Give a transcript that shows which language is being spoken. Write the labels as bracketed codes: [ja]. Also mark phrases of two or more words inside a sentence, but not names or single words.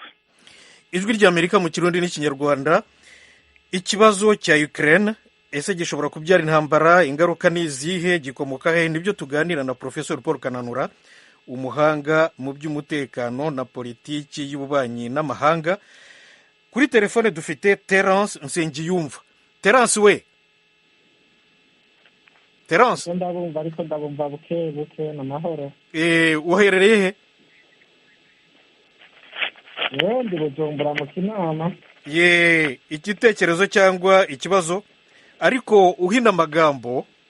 [rw] Ijwi ry'Amerika mu Kirundi n'Ikinyarwanda. Ikibazo cya Ukraine ese gishobora kubyara intambara? Ingaruka ni izihe? Gikomoka he? Nibyo tuganira na Professor Paul Kananura, umuhanga mu by'umutekano na politiki y'ububanyi n'amahanga. Kuri telefone dufite Terence Nsengiyumva. Terence we. Terence. [rn] Ndabumva ariko ndabumva buke na mahoro. [rw] Uherereye he? [rn] Ndi Bujumbura mu Kinama. [rw] Igitekerezo cyangwa ikibazo, ariko uhina amagambo.